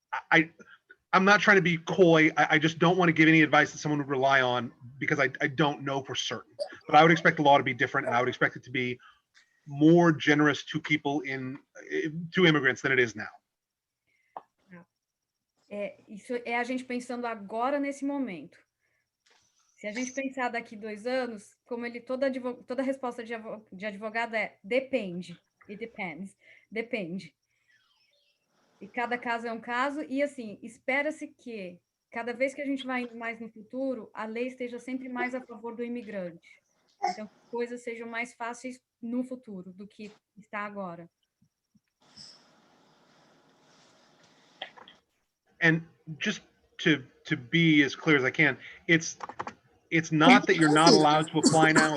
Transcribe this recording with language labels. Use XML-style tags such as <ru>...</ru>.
<en>I'm not trying to be coy. I just don't want to give any advice that someone would rely on because I don't know for certain. But I would expect the law to be different, and I would expect it to be more generous to people to immigrants than it is now.</en> <pt>Isso é a gente pensando agora nesse momento. Se a gente pensar daqui 2 anos, como toda resposta de advogado é depende,</pt> <en>it depends,</en> <pt>depende. E cada caso é um caso, e assim, espera-se que cada vez que a gente vai indo mais no futuro, a lei esteja sempre mais a favor do imigrante. Então, coisas sejam mais fáceis no futuro do que está agora.</pt> <en>And just to be as clear as I can, it's not that you're not allowed to apply now.</en>